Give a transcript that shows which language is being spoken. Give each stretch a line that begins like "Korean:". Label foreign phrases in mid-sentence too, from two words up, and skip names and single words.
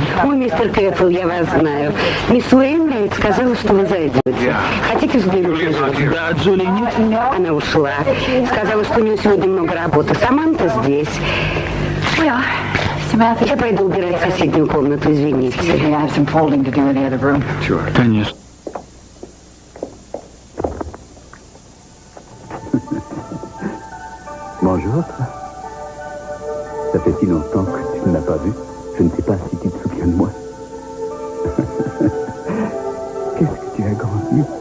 Russian: Ой, мистер Кэпвелл, я вас знаю. Мисс Уэйнрайт сказала, что вы зайдете. Хотите взглянуть? Да, Джули нет. Она ушла. Сказала, что у нее сегодня много работы. Саманта здесь. Я пойду убирать соседнюю комнату, извините. Конечно.
French: Bonjour. Ça fait si longtemps que tu ne m'as pas vu. Je ne sais pas si tu te souviens de moi. Qu'est-ce que tu as grandi.